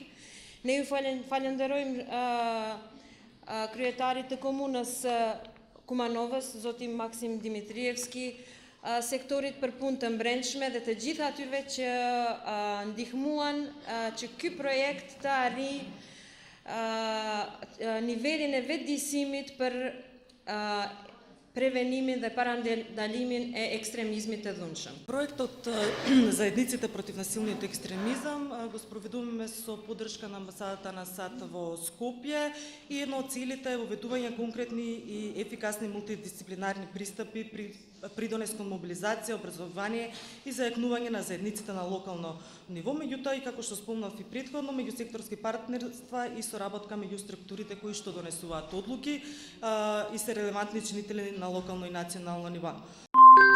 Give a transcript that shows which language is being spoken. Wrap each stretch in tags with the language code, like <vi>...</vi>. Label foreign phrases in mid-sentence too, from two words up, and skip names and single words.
<sq>Ne ju falenderojmë kryetarit të komunës Kumanovës, zoti Maksim Dimitrievski, sektorit për punë të mbrendshme dhe të gjithë atyre që ndihmuan që ky projekt të arrijë nivelin e vetëdijësimit për prevenimin dhe parandalimin e ekstremizmit të dhunshëm.</sq> <mk>Проектот Заедниците против насилниот екстремизам го спроведуваме со поддршка на амбасадата на САД во Скопје и едно од целите е воведување конкретни и ефикасни мултидисциплинарни пристапи при придонес кон мобилизација, образование и зајакнување на заедниците на локално ниво, меѓутоа и како што спомнав и претходно, меѓусекторски партнерства и соработка меѓу структурите кои што донесуваат одлуки и се релевантни чинители на локално и национално ниво.</mk>